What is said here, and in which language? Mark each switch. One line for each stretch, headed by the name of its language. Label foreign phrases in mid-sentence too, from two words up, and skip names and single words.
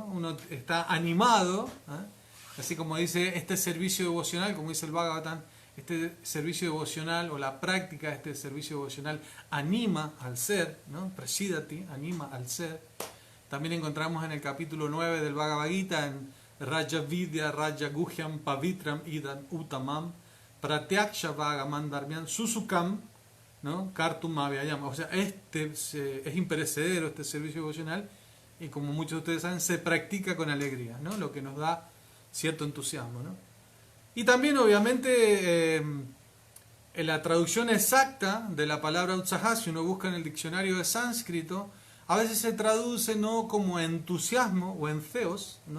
Spanish: Uno está animado, así como dice este servicio devocional, como dice el Bhagavatam, este servicio devocional o la práctica de este servicio devocional anima al ser, ¿no? Prasidati, anima al ser. También encontramos en el capítulo 9 del Bhagavad Gita, en
Sanskrit: राज विद्या, राज गुह्यम्, पवित्रम्, इदन्, उत्तमम्, प्रत्यक्ष भगमन् धर्म्यन्, सुसुखम्,
Spanish: ¿no?
Sanskrit: कर्तुम् अव्ययम्.
Spanish: O sea, es imperecedero este servicio devocional, y como muchos de ustedes saben, se practica con alegría, ¿no? Lo que nos da cierto entusiasmo, ¿no? Y también, obviamente, en la traducción exacta de la palabra utsaha, si uno busca en el diccionario de sánscrito, a veces se traduce no como entusiasmo o en theos, ¿no?